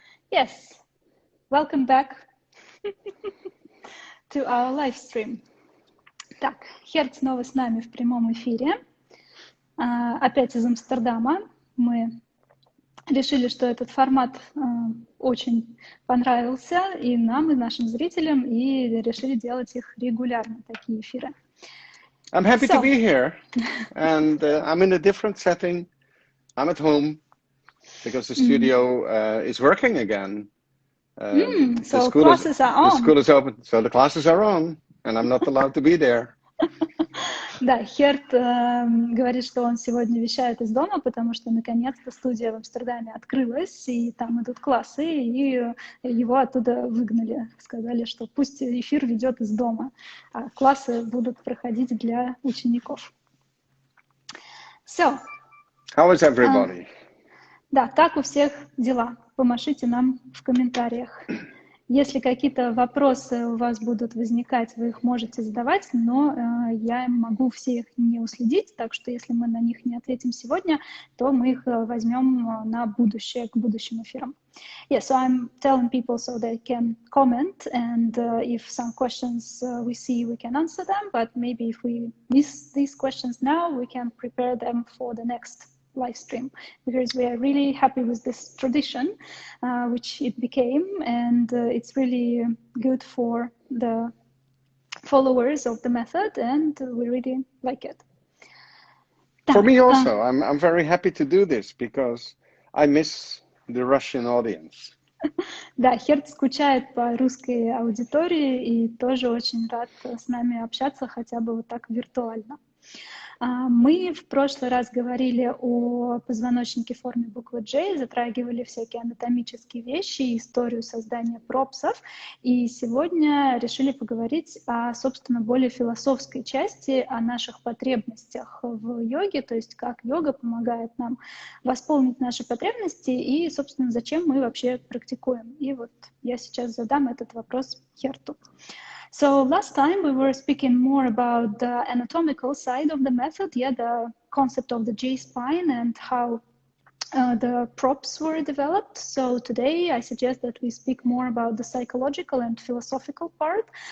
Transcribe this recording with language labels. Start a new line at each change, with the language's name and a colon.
English: Yes, welcome back to our live stream.
Russian: Так, Херт снова с нами в прямом эфире. Опять из Амстердама. Мы решили, что этот формат очень понравился и нам, и нашим зрителям, и решили делать их регулярно, такие эфиры.
English: I'm happy to be here, and I'm in a different setting. I'm at home because the studio is working again. So classes are on. The school is open, so the classes are on, and I'm not allowed to be there.
Russian: Да, Херт говорит, что он сегодня вещает из дома, потому что наконец-то студия в Амстердаме открылась, и там идут классы, и его оттуда выгнали. Сказали, что пусть эфир ведет из дома, а классы будут проходить для учеников.
English: So, how is everybody?
Russian: Да, так у всех дела. Помашите нам в комментариях. Если какие-то вопросы у вас будут возникать, вы их можете задавать, но я могу все их не уследить, так что если мы на них не ответим сегодня, то мы их возьмем на будущее, к будущим эфирам.
English: Yeah, so I'm telling people so they can comment, and if some questions we see, we can answer them, but maybe if we miss these questions now, we can prepare them for the next live stream, because we are really happy with this tradition, which it became, and it's really good for the followers of the method, and we really like it. For me also, I'm very happy to do this because I miss the Russian audience.
Russian: Да, Херт скучает по русской аудитории и тоже очень рад с нами общаться, хотя бы вот так виртуально. Мы в прошлый раз говорили о позвоночнике в форме буквы J, затрагивали всякие анатомические вещи, историю создания пропсов, и сегодня решили поговорить о, собственно, более философской части, о наших потребностях в йоге, то есть как йога помогает нам восполнить наши потребности и, собственно, зачем мы вообще практикуем. И вот я сейчас задам этот вопрос Херту.
English: So last time we were speaking more about the anatomical side of the method, the concept of the J-spine and how the props were developed. So today I suggest that we speak more about the psychological and philosophical part.